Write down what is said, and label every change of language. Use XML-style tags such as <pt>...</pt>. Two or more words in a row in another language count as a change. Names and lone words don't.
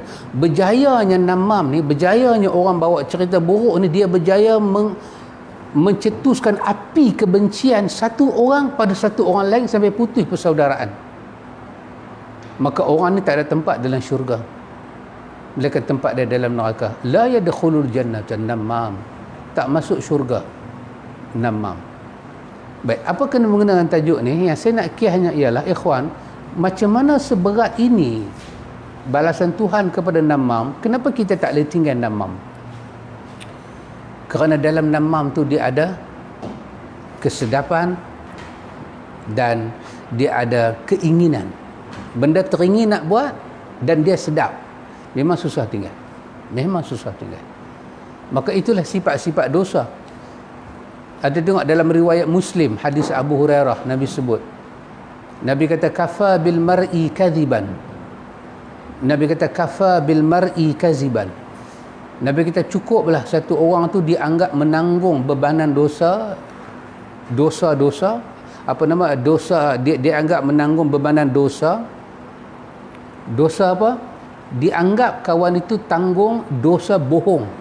<ms>Berjayanya namam ni, berjayanya orang bawa cerita buruk ni, dia berjaya mencetuskan api kebencian satu orang pada satu orang lain sampai putus persaudaraan. Maka orang ni tak ada tempat dalam syurga, melainkan tempat dia dalam neraka.</ms> <ar>لا يدخل الجنة نمام,</ar> <ms>tak masuk syurga namam. Baik, apa kena mengenai dengan tajuk ni? Yang saya nak kisahnya ialah, ikhwan, macam mana seberat ini balasan Tuhan kepada namam. Kenapa kita tak boleh tinggal namam? Kerana dalam namam tu dia ada kesedapan dan dia ada keinginan. Benda teringin nak buat dan dia sedap. Memang susah tinggal. Memang susah tinggal. Maka itulah sifat-sifat dosa. Ada tengok dalam riwayat Muslim, hadis Abu Hurairah, Nabi sebut. Nabi kata,</ms> <ar>كفى بالمرء كذبا. Nabi kata, كفى بالمرء كذبا.</ar> <ms>Nabi kita cukuplah satu orang tu dianggap menanggung bebanan dosa, dia anggap menanggung bebanan dosa apa? Dianggap kawan itu tanggung dosa bohong.</ms>